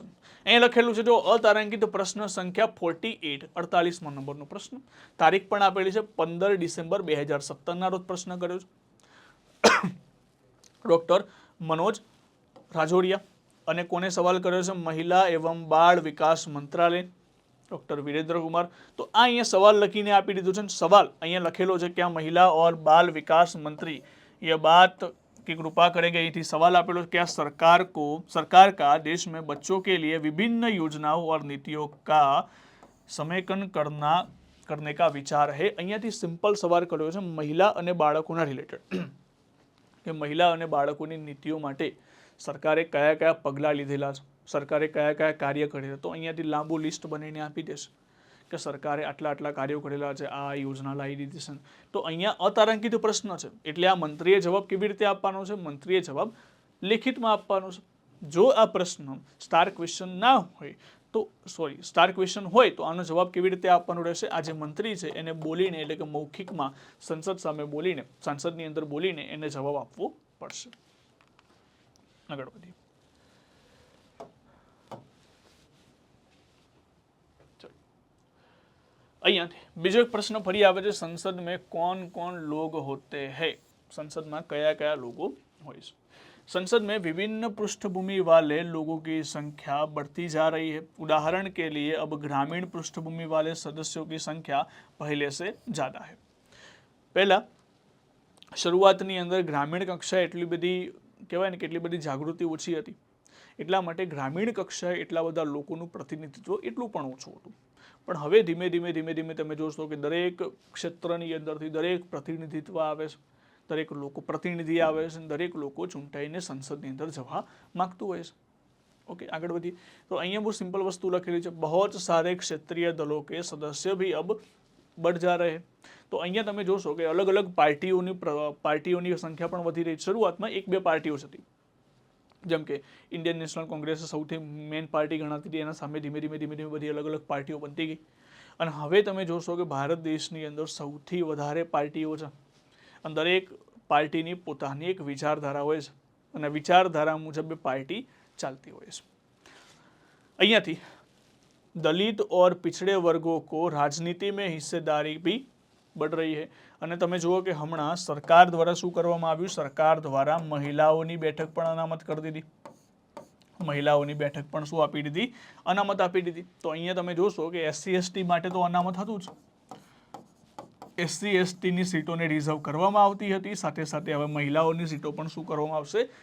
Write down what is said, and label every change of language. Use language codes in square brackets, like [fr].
[gu] અહીંયા લખેલું છે જો અતારાંકિત પ્રશ્ન સંખ્યા 48, 48મો નંબરનો પ્રશ્ન। તારીખ પણ આપેલી છે 15 ડિસેમ્બર 2017 ના રોજ પ્રશ્ન કર્યો છે। ડોક્ટર मनोज राजोड़िया અને કોને સવાલ કર્યો છે? મહિલા એવं બાળ વિકાસ મંત્રાલય, ડોક્ટર वीरेंद्र कुमार। तो आ अहीं सवाल लखीने आपी दीधो छे। सवाल अहीं लखेलो छे [hi] कि महिला और बाल विकास मंत्री ये बात की कृपा करेंगे। [gu] अहीं सवाल आपेलो [hi] कि सरकार का देश में बच्चों के लिए विभिन्न योजनाओं और नीतियों का समेकन करने का विचार है। [gu] અહીંયાથી સિમ્પલ સવાલ કર્યો છે મહિલા અને બાળકોના રિલેટેડ કે મહિલા અને બાળકોની નીતિઓ માટે સરકારે કયા કયા પગલાં લીધેલા છે, સરકારે કયા કયા કાર્ય કરેલા, તો અહીંયાથી લાંબુ લિસ્ટ બનાવીને આપી દેશે કે સરકારે આટલા આટલા કાર્યો કરેલા છે, આ યોજના લાવી દીધી છે. તો અહીંયા અતારાંકિત પ્રશ્ન છે એટલે આ મંત્રીએ જવાબ કેવી રીતે આપવાનો છે? મંત્રીએ જવાબ લેખિતમાં આપવાનો છે. જો આ પ્રશ્ન સ્ટાર ક્વેશ્ચન ના હોય તો સ્ટાર ક્વેશ્ચન હોય તો આનો જવાબ કેવી રીતે આપવાનો રહેશે? આ જે મંત્રી છે એને બોલીને એટલે કે મૌખિકમાં સંસદ સામે બોલીને, સંસદની અંદર બોલીને એને જવાબ આપવો પડશે. આગળ વધીએ. અહીંયાથી બીજો એક પ્રશ્ન ફરી આવે છે, સંસદ [hi] में कौन कौन लोग होते हैं? [gu] સંસદમાં કયા કયા લોકો હોય છે? [hi] संसद में विभिन्न पृष्ठभूमि वाले लोगों की संख्या बढ़ती जा रही है. उदाहरण के लिए अब ग्रामीण पृष्ठभूमि वाले सदस्यों की संख्या पहले से ज़्यादा है. [gu] પહેલા શરૂઆતની અંદર ગ્રામીણ કક્ષાએ એટલી બધી કહેવાય ને કે એટલી બધી જાગૃતિ ઓછી હતી, એટલા માટે ગ્રામીણ કક્ષાએ એટલા બધા લોકોનું પ્રતિનિધિત્વ એટલું પણ ઓછું હતું. પણ હવે ધીમે ધીમે તમે જોશો કે દરેક ક્ષેત્રની અંદરથી દરેક પ્રતિનિધિત્વ આવે છે, દરેક લોકો પ્રતિનિધિ આવે છે, દરેક લોકો ચૂંટાઈને સંસદની અંદર જવા માગતું હોય છે. ओके, આગળ વધીએ. તો અહીંયા બહુ સિમ્પલ વસ્તુ લખેલી છે, [hi] बहुत सारे क्षेत्रीय दलों के सदस्य भी अब बढ़ जा रहे हैं. [gu] તો અહીંયા તમે જોશો કે અલગ અલગ પાર્ટીઓની સંખ્યા પણ વધી રહી છે. શરૂઆતમાં એક બે પાર્ટીઓ હતી, જેમ કે ઇન્ડિયન નેશનલ કોંગ્રેસ સૌથી મેઇન પાર્ટી ગણાતી હતી, એના સામે ધીમે ધીમે બધી અલગ અલગ પાર્ટીઓ બનતી ગઈ. અને હવે તમે જોશો કે ભારત દેશની અંદર સૌથી વધારે પાર્ટીઓ છે અને દરેક પાર્ટીની પોતાની એક વિચારધારા હોય છે અને વિચારધારા મુજબ પાર્ટી ચાલતી હોય છે. [hi] અહીંયાથી दलित और पिछड़े वर्गों को राजनीति में हिस्सेदारी भी बढ़ रही है. [gu] અને તમે જુઓ કે હમણાં સરકાર દ્વારા શું કરવામાં આવ્યું? સરકાર દ્વારા મહિલાઓની બેઠક પણ અનામત કરી દીધી. મહિલાઓની બેઠક પણ શું આપી દીધી? અનામત આપી દીધી. તો અહીંયા તમે જોશો કે SC ST માટે તો અનામત હતું જ, SC ST ની સીટોને રિઝર્વ કરવામાં આવતી હતી, સાથે સાથે હવે મહિલાઓની સીટો પણ શું કરવામાં આવશે?